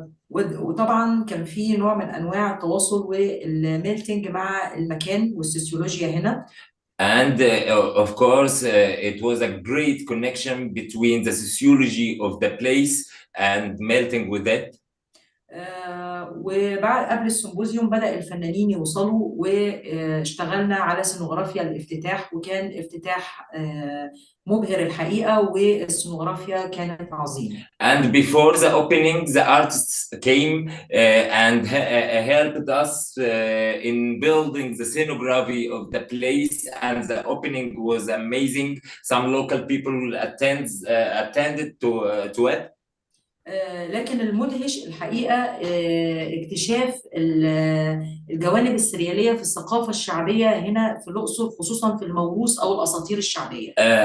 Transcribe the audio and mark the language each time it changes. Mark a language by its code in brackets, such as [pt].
[ar] وطبعا كان في نوع من انواع التواصل والميلتنج مع المكان والسوسيولوجيا هنا. [en] And of course it was a great connection between the sociology of the place and melting with it. [ar] وبعد قبل السيمبوزيوم بدأ الفنانين يوصلوا واشتغلنا على سينوغرافيا الافتتاح، وكان افتتاح مبهر الحقيقة، والسينوغرافيا كانت عظيمة. [en] And before the opening, the artists came and helped us in building the scenography of the place, and the opening was amazing. Some local people attended to it. [ar] لكن المدهش الحقيقة اكتشاف الجوانب السريالية في الثقافة الشعبية هنا في الأقصر، خصوصا في الموروث أو الأساطير الشعبية.